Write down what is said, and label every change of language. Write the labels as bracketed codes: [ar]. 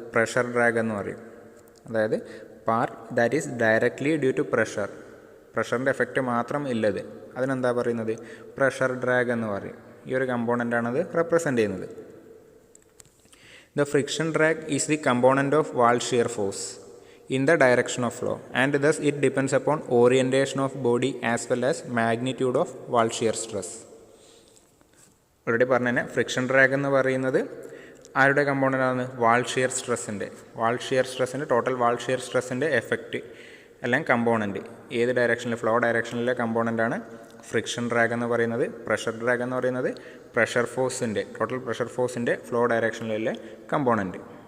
[ml] Pressure drag എന്ന് പറയും. അതായത് [en] part that is directly due to pressure, [ml] പ്രഷറിൻ്റെ effect മാത്രം ഇല്ലത്, അതിനെന്താ പറയുന്നത്? പ്രഷർ ഡ്രാഗ് എന്ന് പറയും. ഈ ഒരു കമ്പോണൻ്റാണത് റെപ്രസെൻ്റ് ചെയ്യുന്നത്. [en] The friction drag is the component of wall shear force. in the direction of flow, and thus it depends upon orientation of body as well as magnitude of wall shear stress. [ml] Already പറഞ്ഞു തന്നെ friction drag എന്ന് പറയുന്നത് ആരുടെ component ആണ്? വാൾ shear സ്ട്രെസ്സിൻ്റെ total വാൾ shear സ്ട്രെസ്സിൻ്റെ effect അല്ലെങ്കിൽ component ഏത് ഡയറക്ഷനിൽ, flow ഡയറക്ഷനിലെ കമ്പോണൻ്റാണ് friction drag എന്ന് പറയുന്നത്. പ്രഷർ ഡ്രാഗ് എന്ന് പറയുന്നത് ടോട്ടൽ പ്രഷർ ഫോഴ്സിൻ്റെ ഫ്ലോ ഡയറക്ഷനിലെ കമ്പോണൻറ്റ്.